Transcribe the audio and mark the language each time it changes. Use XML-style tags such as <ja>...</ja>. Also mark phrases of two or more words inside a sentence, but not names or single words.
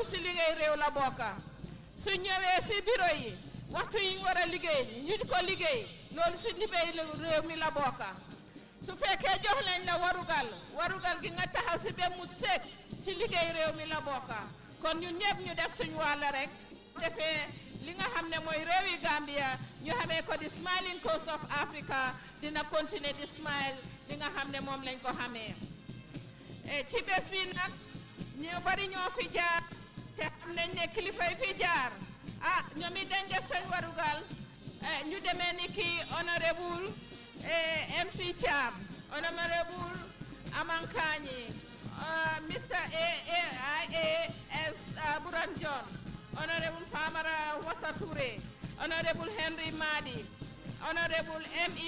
<wo>si liggéey réew la bokka suñ ñëwee si bureau yi waxtu yi war a liggéey ñu di ko liggéey loolu si liggéey réew mi la bokka su fekkee jox lañ la warugal gi nga taxaw si benn mu seet ci liggéey réew mi la bokka kon ñun ñëpp ñu def suñu wàll rek defee li nga xam ne mooy réewi Gambia ñu xamee ko di</wo> <en>smiling coast of Africa</en> <wo>dina continuer di smile li nga xam ne moom lañ ko xamee ci bés bi nag ñu bari ñoo fi jaar te xam nañ ne kilifa yi fi jaar ñoom it dañ def seen warugal ñu demee ni ki honorable MC Cham honorable Amankani Mr. AAS Buran John Honorable Famara Wasature, Honorable Henry Madi, Honorable M.E.</wo>